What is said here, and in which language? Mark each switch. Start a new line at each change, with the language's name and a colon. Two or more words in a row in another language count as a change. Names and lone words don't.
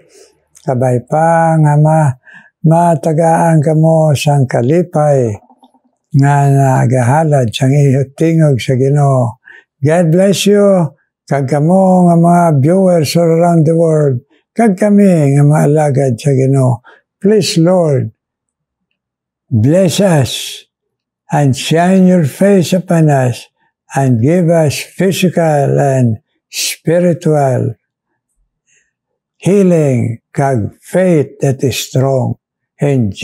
Hiligaynon: Kabay pa nga matagaan kamo sang kalipay nga nagahalad sang tingog sa Ginoo.
English: God bless you.
Hiligaynon: Kag kamo nga mga
English: viewers all around the world.
Hiligaynon: Kag kami nga mga alagad sa Ginoo.
English: Please, Lord, bless us and shine your face upon us and give us physical and spiritual healing, kag faith that is strong.